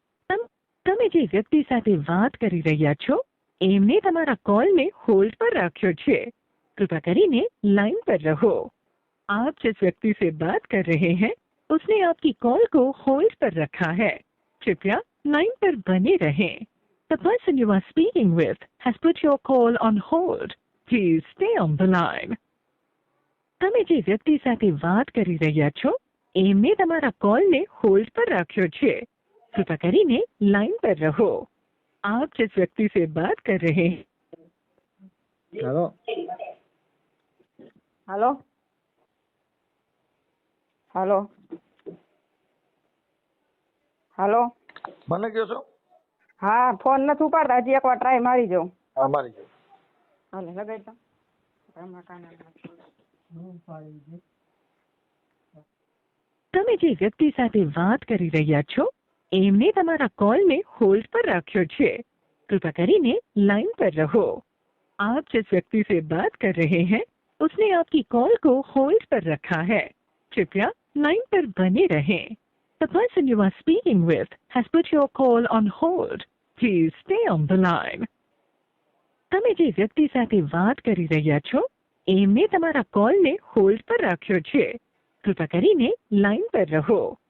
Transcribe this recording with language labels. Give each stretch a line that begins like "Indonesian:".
Gujarati: તમે જે વ્યક્તિ સાથે વાત કરી રહ્યા છો એમને તમારા કોલને હોલ્ડ પર રાખ્યો છે.
Hindi: कृपया કરીને लाइन पर रहो. आप जिस व्यक्ति से बात कर रहे हैं उसने आपकी कॉल को होल्ड पर रखा है. कृपया लाइन पर बने रहें.
English: The person you are speaking with has put your call on hold. Please stay on the line.
Gujarati: તમે જે વ્યક્તિ સાથે વાત કરી રહ્યા છો એમને તમારા કોલને હોલ્ડ પર રાખ્યો છે.
Hindi: कृपया કરીને लाइन पर रहो. आप जिस व्यक्ति से बात कर रहे हैं
Gujarati: હાલો હાલો હાલો હાલો. મને કહો છો. હા ફોન નથી ઉપાડતા, હજી એકવાર ટ્રાય મારી જાઉં. હા મારી જાવ. હાલે લગાડતા. તમે જે વ્યક્તિ સાથે વાત કરી રહ્યા છો એમને તમારા કોલને હોલ્ડ પર રાખ્યો છે.
Hindi: कृपया કરીને लाइन पर रहो. आप जिस व्यक्ति से बात कर रहे हैं उसने आपकी कॉल को होल्ड पर रखा है. कृपया लाइन पर बने रहें.
English: The person you are speaking with has put your call on hold. Please stay on the line.
Gujarati: તમે જે વ્યક્તિ સાથે વાત કરી રહ્યા છો એમને તમારા કોલને હોલ્ડ પર રાખ્યો છે.
Hindi: कृपया કરીને लाइन पर रहो.